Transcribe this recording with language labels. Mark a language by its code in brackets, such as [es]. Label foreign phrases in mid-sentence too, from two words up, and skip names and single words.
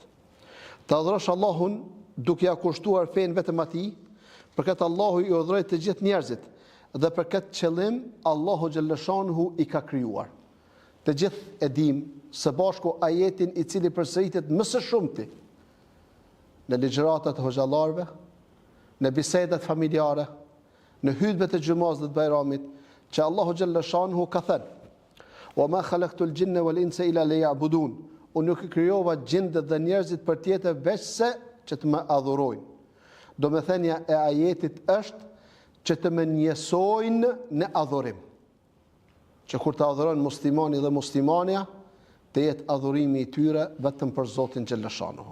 [sq] Të adhurosh Allahun duke ja kushtuar fen vetëm atij, për këtë Allahu i urdhëroi të gjithë njerëzit dhe për këtë qëllim Allahu xhallashanuhu i ka krijuar. Të gjithë e dim së bashku ajetin i cili përsëritet më së shumti në ligjëratat e hoxhallarëve, në bisedat familjare, në hutbet e xumaz dhe të bajramit, që Allahu xhallashanuhu ka thënë: [ar] "وما خلقت الجن والإنس إلا ليعبدون." [sq] Unë nuk krijova gjindet dhe njerëzit për tjetër veç se që të më adhurojnë. Domethënia e ajetit është që të më njësojnë në adhurim. Që kur të adhurojnë muslimani dhe muslimania, të jetë adhurimi i tyre vetëm për Zotin xhallashanuhu.